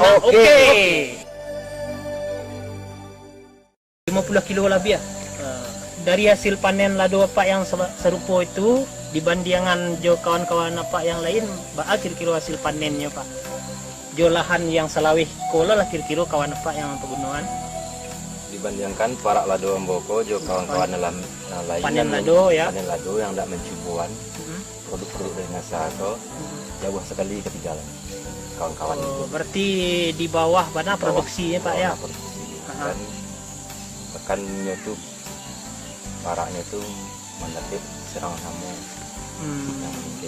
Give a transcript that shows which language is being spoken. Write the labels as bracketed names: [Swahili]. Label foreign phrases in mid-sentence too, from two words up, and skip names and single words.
[Indonesian] oke. 50 kilo lebih ya. Dari hasil panen lado apa yang serupa itu dibandingkan jo kawan-kawan apa yang lain, ba kira-kira hasil panennya Pak. Jo lahan yang salawih kola lah kira-kira kawan apa yang pegunungan. Dibandingkan para lado amboko jo kawan-kawan dalam lain panen lado ya. Panen lado yang tidak mencubuan produk-produk dari NASA ko jauh sekali ketinggalan kawan-kawan itu. Berarti di bawah mana produksinya Pak ya? Produksi. Bahkan itu paraknya itu mendapat serang nyamuk yang meningkat.